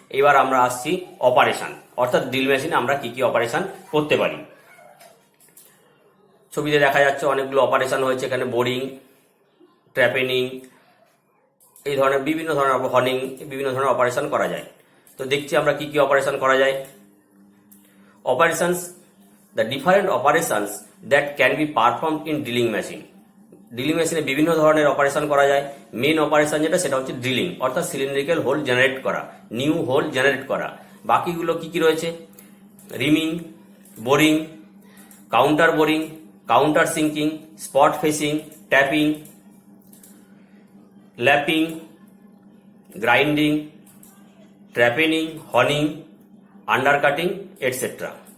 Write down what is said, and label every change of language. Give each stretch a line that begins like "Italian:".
Bangla: এবার আমরা আসছি অপারেশন, অর্থাৎ ড্রিল মেশিনে আমরা কি অপারেশন করতে পারি। ছবিতে দেখা যাচ্ছে অনেকগুলো অপারেশন হয়েছে, এখানে বোরিং, ট্র্যাপেনিং, এই ধরনের বিভিন্ন ধরনের হর্নিং, বিভিন্ন ধরনের অপারেশন করা যায়। তো দেখছি আমরা কি অপারেশন করা যায়।
English: Operations, the different operations that can be performed in drilling machine.
Bangla: Drilling মেশিনে বিভিন্ন ধরনের অপারেশন করা যায়। মেন অপারেশন যেটা সেটা হচ্ছে ড্রিলিং, অর্থাৎ সিলিন্ড্রিক্যাল হোল জেনারেট করা, নিউ হোল জেনারেট করা। বাকিগুলো কি রয়েছে?
English: Rhyming, boring, counter boring, counter sinking, spot facing, tapping, lapping, grinding, ট্র্যাপেনিং, হর্নিং, আন্ডারকাটিং, etcetera.